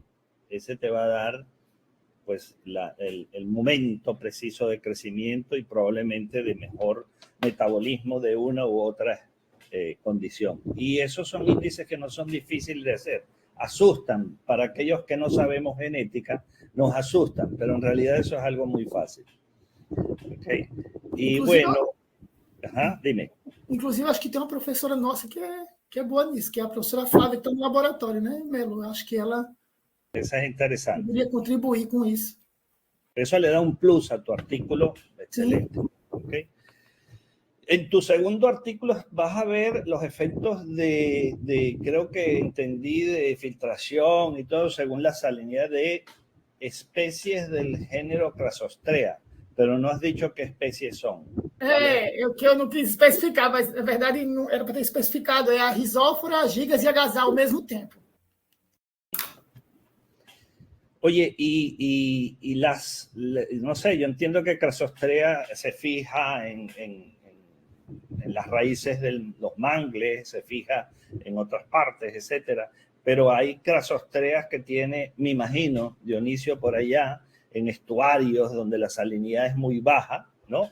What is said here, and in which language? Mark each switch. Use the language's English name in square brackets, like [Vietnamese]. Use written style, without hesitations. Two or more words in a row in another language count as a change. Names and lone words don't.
[Spanish] Ese te va a dar pues el momento preciso de crecimiento y probablemente de mejor metabolismo de una u otra condición. Y esos son índices que no son difíciles de hacer. Asustan, para aquellos que no sabemos genética, nos asustan, pero en realidad eso es algo muy fácil. Okay. Y inclusive, bueno, dime. [Portuguese] Inclusive, acho que tem uma professora nossa que é boa nisso, que é a professora Flávia, que está no laboratório, né, Melo? Acho que ela [Spanish] esa es interesante. Podría contribuir con eso. Eso le da un plus a tu artículo. Excelente. Sí. Okay. En tu segundo artículo vas a ver los efectos de creo que entendí, de filtración y todo según la salinidad de especies del género Crassostrea, pero no has dicho qué especies son. [Portuguese] O que eu não quis especificar, mas na verdade não era para ter especificado, é a Rhizóphora, a Gigas e a Gazal ao mesmo tempo. [Spanish] Oye, no sé, yo entiendo que Crassostrea se fija en las raíces de los mangles, se fija en otras partes, etcétera, pero hay Crassostreas que tiene, me imagino, Dionisio, por allá, en estuarios donde la salinidad es muy baja, ¿no?